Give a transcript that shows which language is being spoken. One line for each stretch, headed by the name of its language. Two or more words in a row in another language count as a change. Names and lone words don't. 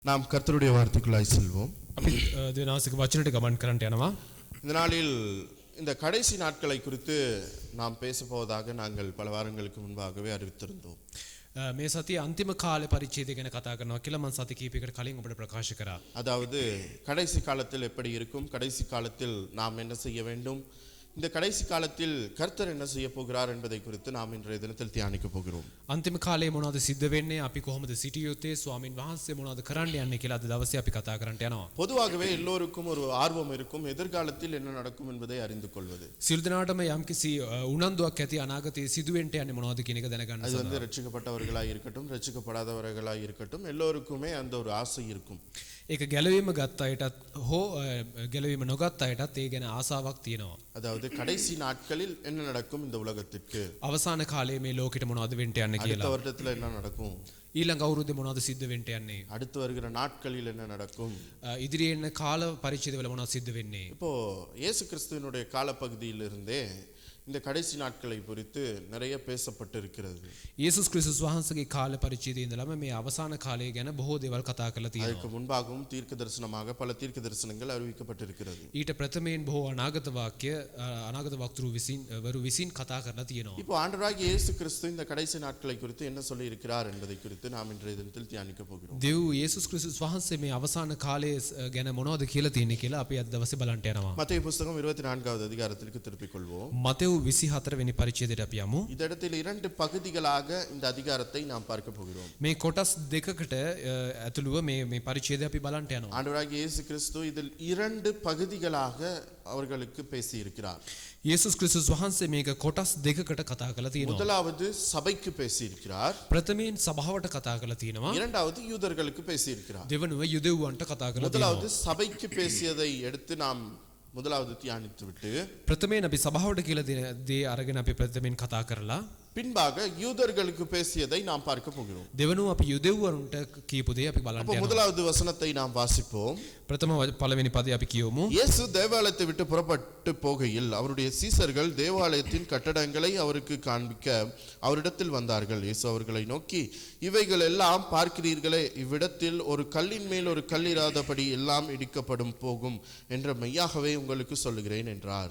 Tamil: நாம் கர்த்தருடைய வார்த்தைக்குள்ளாய் செல்வோம்.
Sinhala: දෙනාසික වචනට ගමන් කරන්නට යනවා.
Tamil: இந்த நாளில் இந்த கடைசி நாட்களை குறித்து நாம் பேசப்போவதாக நாங்கள் பல வாரங்களுக்கு முன்பாகவே அறிவித்திருந்தோம்.
Sinhala: මේ සතිය අන්තිම කාලේ පරිච්ඡේදය ගැන කතා කරනවා කියලා මම සති කිහිපයකට කලින් ඔබට ප්‍රකාශ කරා.
Tamil: அதாவது கடைசி காலத்தில் எப்படி இருக்கும், கடைசி காலத்தில் நாம் என்ன செய்ய வேண்டும், இந்த கடைசி காலத்தில் கர்த்தர் என்ன செய்ய போகிறார் என்பதை குறித்து நாம் இன்றைய தினத்தில் தியானிக்க போகிறோம்.
Sinhala: අන්තිම කාලේ මොනවද සිද්ධ වෙන්නේ, අපි කොහොමද සිටිය යුත්තේ, ස්වාමින් වහන්සේ මොනවද කරන්න යන්නේ කියලා අද දවසේ අපි කතා කරන්නට යනවා.
Tamil: பொதுவாகவே எல்லோருக்கும் ஒரு ஆர்வம் இருக்கும், எதிர்காலத்தில் என்ன நடக்கும் என்பதை அறிந்து கொள்வது.
Sinhala: සියලු දෙනාටම යම්කිසි උනන්දුවක් ඇති අනාගතයේ සිදුවෙන්න යන්නේ මොනවද කියන එක දැනගන්න.
Tamil: அது வந்து ரட்சிக்கப்பட்டவர்களாய் இருக்கட்டும், ரட்சிக்கப்படாதவர்களாய் இருக்கட்டும், எல்லோருக்குமே அந்த ஒரு ஆசை இருக்கும்.
Sinhala: ඒක ගැලවීම ගත්ත අයටත් හෝ ගැලවීම නොගත් අයටත් ඒ ගැන ආසාවක් තියෙනවා.
Tamil: அதாவது கடைசி நாட்களில் என்ன நடக்கும் இந்த உலகத்திற்கு,
Sinhala: අවසාන කාලයේ මේ ලෝකෙට මොනවද වෙන්න යන්නේ
Tamil: அடுத்த
Sinhala: කියලා,
Tamil: வருடத்துல என்ன நடக்கும்,
Sinhala: ඊළඟ අවුරුද්දේ මොනවද සිද්ධ වෙන්න යන්නේ,
Tamil: அடுத்து வருகிற நாட்களில் என்ன நடக்கும்.
Sinhala: ඉදිරියේ එන කාල පරිච්ඡේදවල මොනවද සිද්ධ වෙන්නේ.
Tamil: இப்போ இயேசு கிறிஸ்துவினுடைய காலப்பகுதியிலிருந்தே இந்த கடைசி நாட்களை குறித்து நிறைய பேசப்பட்டு இருக்கிறது.
Sinhala: යේසුස් ක්‍රිස්තුස් වහන්සේගේ කාල පරිච්ඡේදයේ ඉඳලම මේ අවසාන කාලය ගැන බොහෝ දේවල් කතා කරලා
Tamil: அதுக்கு
Sinhala: තියෙනවා.
Tamil: முன்பாகவும் தீர்க்க தரிசனமாக பல தீர்க்க தரிசனங்கள் அறிவிக்கப்பட்டிருக்கிறது.
Sinhala: ඊට ප්‍රථමයෙන් බොහෝ අනාගත වාක්‍ය අනාගත වක්තෘ විසින් කතා කරලා තියෙනවා.
Tamil: இப்போ ஆண்டவராகிய இயேசு கிறிஸ்து இந்த கடைசி நாட்களை குறித்து என்ன சொல்லி இருக்கிறார் என்பதை குறித்து நாம் இன்றைய தினத்தில் தியானிக்க போகிறோம்.
Sinhala: දෙව් යේසුස් ක්‍රිස්තුස් වහන්සේ මේ අවසාන කාලය ගැන මොනවද කියලා තියෙන්නේ කියලා අපි අද දවසේ බලන්න යනවා.
Tamil: மத்தேயு புத்தகம் 24வது அதிகாரத்திற்கு திருப்பிக் கொள்வோம்.
Sinhala: මතෙව් 24 වෙනි පරිච්ඡේදයට අපි යමු.
Tamil: இந்த இடத்தில் இரண்டு பகுதிகளாக இந்த அதிகாரத்தை நாம் பார்க்க போகிறோம்.
Sinhala: මේ කොටස් දෙකකට ඇතුළුව මේ පරිච්ඡේදය අපි බලන්න යනවා.
Tamil: ஆண்டவராகிய இயேசு கிறிஸ்து இதில் இரண்டு பகுதிகளாக அவர்களுக்கு பேசி இருக்கிறார்.
Sinhala: යේසුස් ක්‍රිස්තුස් වහන්සේ මේක කොටස් දෙකකට කතා කරලා තියෙනවා.
Tamil: முதலாவது சபைக்கு பேசி இருக்கிறார்,
Sinhala: ප්‍රථමයෙන් සභාවට කතා කරලා තියෙනවා.
Tamil: இரண்டாவது யூதர்களுக்கு பேசி இருக்கிறார்.
Sinhala: දෙවනුව යුදෙව්වන්ට කතා කරලා
Tamil: முதலாவது
Sinhala: තියෙනවා.
Tamil: சபைக்கு பேசியதை எடுத்து நாம் முதலாவது தியானித்து விட்டு
Sinhala: ප්‍රථමයෙන් අපි සභාවට කියලා දේ අරගෙන අපි ප්‍රථමයෙන් කතා කරලා
Tamil: பின்பாக யூதர்களுக்கு பேசியதை நாம் பார்க்க போகிறோம்.
Sinhala: දෙවනුව අපි යුදෙව්වන්ට කියපු දේ අපි බලන්න
Tamil: அப்போ
Sinhala: යනවා.
Tamil: முதலாவது வசனத்தை நாம் வாசிப்போம்.
Sinhala: ප්‍රථම පළවෙනි පදේ අපි කියවමු.
Tamil: இயேசு தேவாலயத்தை விட்டு புறப்பட்டு போகையில் அவருடைய சீசர்கள் தேவாலயத்தின் கட்டடங்களை அவருக்கு காண்பிக்க அவரிடத்தில் வந்தார்கள். இயேசு அவர்களை நோக்கி, இவைகள் எல்லாம் பார்க்கிறீர்களே, இவ்விடத்தில் ஒரு கல்லின் மேல் ஒரு கல் இராதபடி எல்லாம் இடிக்கப்படும் போகும் என்று மெய்யாகவே உங்களுக்கு சொல்லுகிறேன் என்றார்.